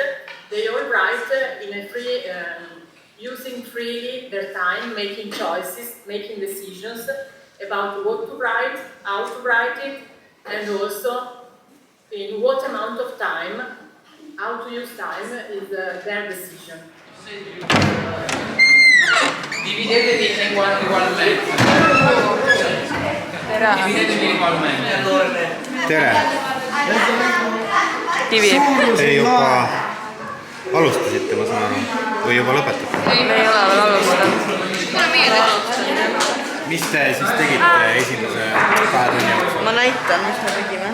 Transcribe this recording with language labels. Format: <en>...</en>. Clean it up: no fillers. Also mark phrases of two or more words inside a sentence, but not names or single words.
<en>They all write in a free, using freely their time, making choices, making decisions about what to write, how to write it, and also in what amount of time, how to use time is their decision.</en> <it>Dividetevi ugualmente. Dividetevi ugualmente.</it> <et>tere! Te juba alustasite, ma saan aru, või juba lõpetate? Ei, me ei ole veel alustanud. Kuna meie teeme? Mis te siis tegite esimese 2 tunni jooksul? Ma näitan, mis me tegime.</et>